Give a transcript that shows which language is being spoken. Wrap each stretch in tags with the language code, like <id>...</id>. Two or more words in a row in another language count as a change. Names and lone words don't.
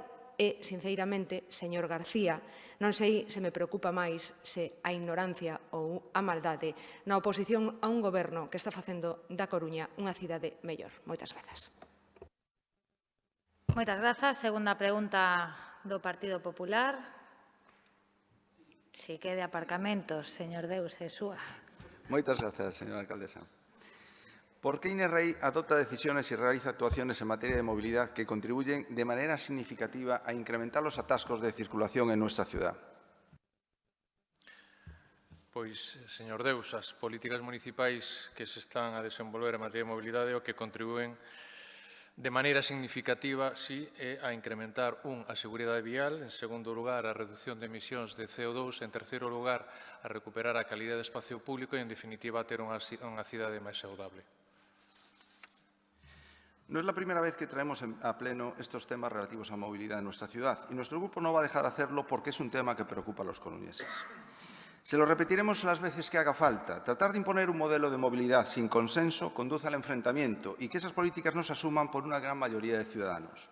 <gl>E, sinceramente, señor García, non sei se me preocupa máis se a ignorancia ou a maldade na oposición a un goberno que está facendo da Coruña unha cidade mellor. Moitas grazas. Moitas grazas. Segunda pregunta do Partido Popular. Si que de aparcamentos, señor Deus, é súa. Moitas grazas, señora alcaldesa.</gl> <es>¿Por qué INERREI adopta decisiones y realiza actuaciones en materia de movilidad que contribuyen de manera significativa a incrementar los atascos de circulación en nuestra ciudad?</es> <gl>Pois, señor Deus, as políticas municipais que se están a desenvolver en materia de mobilidade o que contribúen de maneira significativa, sí, é a incrementar, a seguridade vial, en segundo lugar, a reducción de emisións de CO2, en terceiro lugar, a recuperar a calidade do espacio público e, en definitiva, a ter unha cidade máis saudable.</gl> <es>No es la primera vez que traemos a pleno estos temas relativos a movilidad en nuestra ciudad y nuestro grupo no va a dejar de hacerlo porque es un tema que preocupa a los coruñeses. Se lo repetiremos las veces que haga falta. Tratar de imponer un modelo de movilidad sin consenso conduce al enfrentamiento y que esas políticas no se asuman por una gran mayoría de ciudadanos.</es>